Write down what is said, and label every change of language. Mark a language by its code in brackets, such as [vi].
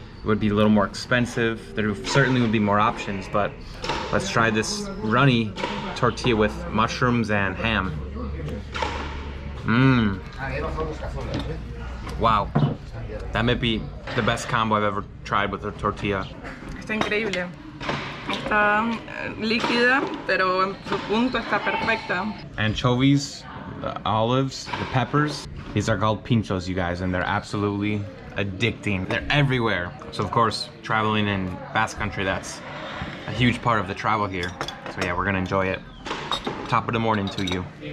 [en] It would be a little more expensive. There certainly would be more options, but let's try this runny tortilla with mushrooms and ham. Wow, that may be the best combo I've ever tried with a tortilla. [es] Está increíble. Está líquida, pero en su punto está perfecta. [en] Anchovies, the olives, the peppers. These are called pinchos, you guys, and they're absolutely addicting. They're everywhere. So of course, traveling in Basque Country, that's a huge part of the travel here. So yeah, we're gonna enjoy it. Top of the morning to you.